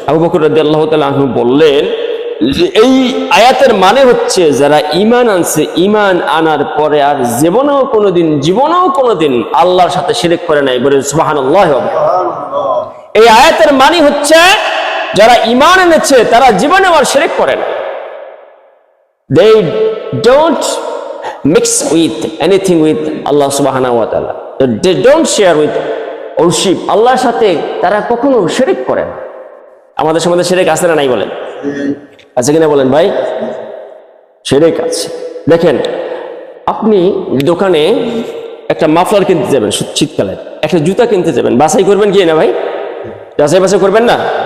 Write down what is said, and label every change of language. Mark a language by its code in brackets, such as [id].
[bn] আবু বকর রাদিয়াল্লাহু তাআলা আনহু বললেন যে এই আয়াতের মানে হচ্ছে যারা ঈমান আনছে, ঈমান আনার পরে আর জীবনেও কোনোদিন আল্লাহর সাথে শিরক করে নাই। বলে সুবহানাল্লাহ। এই আয়াতের মানে হচ্ছে যারা ঈমান এনেছে তারা জীবনেও আর শিরক করে না। [en] They don't mix with anything with Allah subhanahu wa ta'ala. They don't share with worship, [bn] আল্লাহর সাথে তারা কখনো শিরক করে না। আমাদের সমাজে শিরক আছে না নাই বলেন? আছে কিনা বলেন ভাই? শিরক আছে। দেখেন, আপনি দোকানে একটা মাফলার কিনতে যাবেন শীতকালে, একটা জুতা কিনতে যাবেন, বাছাই করবেন কি না ভাই? যাচাই বাছাই করবেন না?